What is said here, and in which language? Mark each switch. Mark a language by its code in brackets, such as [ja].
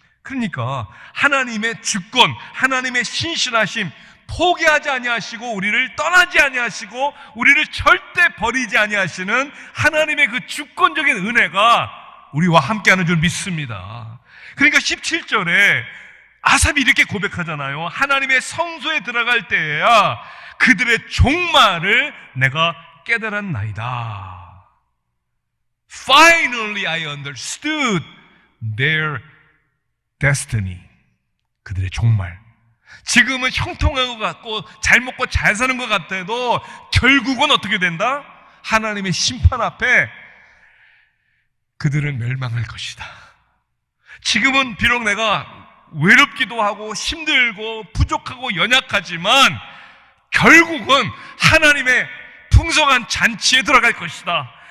[ko] 그러니까 하나님의 주권, 하나님의 신실하심, 포기하지 아니하시고 우리를 떠나지 아니하시고 우리를 절대 버리지 아니하시는 하나님의 그 주권적인 은혜가 우리와 함께하는 줄 믿습니다. 그러니까 17절에 아삽이 이렇게 고백하잖아요. 하나님의 성소에 들어갈 때에야 그들의 종말을 내가 깨달았나이다. [en] Finally I understood their destiny. [ko] 그들의 종말. 지금은 형통한 것 같고 잘 먹고 잘 사는 것 같아도 결국은 어떻게 된다? 하나님의 심판 앞에 그들은 멸망할 것이다. 지금은 비록 내가 외롭기도 하고 힘들고 부족하고 연약하지만 결국은 하나님의 풍성한 잔치에 들어갈 것이다.